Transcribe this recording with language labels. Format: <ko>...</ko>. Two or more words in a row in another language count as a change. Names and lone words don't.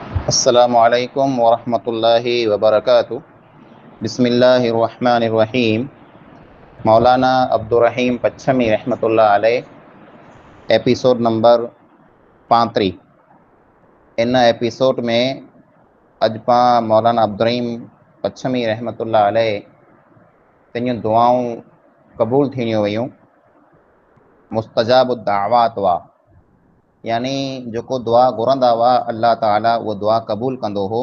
<ar>السلام عليكم ورحمة الله وبركاته بسم الله الرحمن الرحيم.</ar> <sd>मौलाना अब्दुर्रहीम पच्छमी</sd> <ar>رحمة الله عليه,</ar> <en>episode number 35.</en> <sd>इन एपिसोड में अज पा मौलाना अब्दुर्रहीम पच्छमी</sd> <ar>رحمة الله عليه</ar> <sd>तेनियूं दुआऊं क़बूल थींदियूं वयूं, मुस्तजाब दावात हुआ, यानी जो दुआ घुरंदा हुआ अल्लाह ताला वो दुआ क़बूल कंदो हो।</sd>